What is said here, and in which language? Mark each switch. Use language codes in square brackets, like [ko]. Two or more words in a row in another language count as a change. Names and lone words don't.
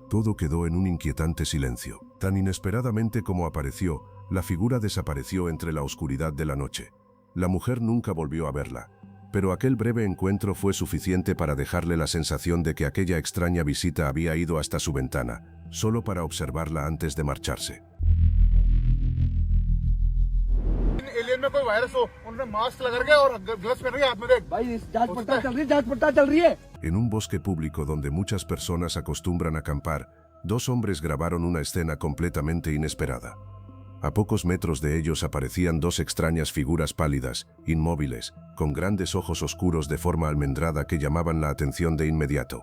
[es] Todo quedó en un inquietante silencio. Tan inesperadamente como apareció, la figura desapareció entre la oscuridad de la noche. La mujer nunca volvió a verla, pero aquel breve encuentro fue suficiente para dejarle la sensación de que aquella extraña visita había ido hasta su ventana, solo para observarla antes de marcharse. [hi] में कोई वायरस हो, उन्होंने मास्क लगा के और ग्लव्स पहन के हाथ में देख। भाई जांच पड़ताल चल रही है। [es] En un bosque público donde muchas personas acostumbran a acampar, dos hombres grabaron una escena completamente inesperada. A pocos metros de ellos aparecían dos extrañas figuras pálidas, inmóviles, con grandes ojos oscuros de forma almendrada que llamaban la atención de inmediato.